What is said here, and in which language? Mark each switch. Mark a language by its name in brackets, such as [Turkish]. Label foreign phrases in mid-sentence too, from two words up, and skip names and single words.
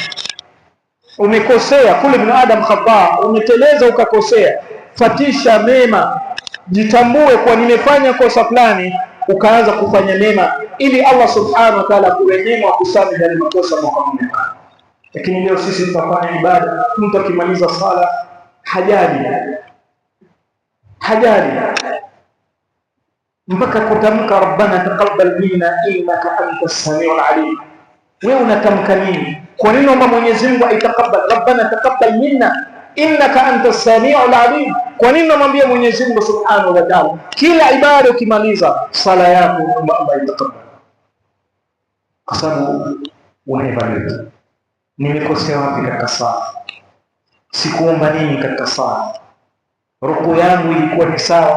[Swahili] Umekosea kule, [Arabic] ابن آدم خطاء, [Swahili] umeteleza ukakosea, fatisha mema, jitambue kwa nimefanya kosa fulani, ukaanza kufanya mema ili [Arabic] الله سبحانه وتعالى [Swahili] kurehemu akusamehe yale makosa mmoja. Lakini leo sisi tunafanya ibada, mtu akimaliza sala hajali mpaka kutamka [Arabic] ربنا تقبل منا إنك أنت السميع العليم. [Swahili] Wewe unatamka nini? Kwa nini omba Mwenyezi Mungu aitakabal, [Arabic] ربنا تقبل منا إنك أنت السميع العليم? [Swahili] Kwa nini namwambia Mwenyezi Mungu [Arabic] سبحانه وتعالى [Swahili] kila ibada ukimaliza sala yako omba Allah aitakabal? Kwa sababu unaevaluate, nimekosea wapi katika sala, sikuomba nini katika sala, ruku yangu ilikuwa ni sawa?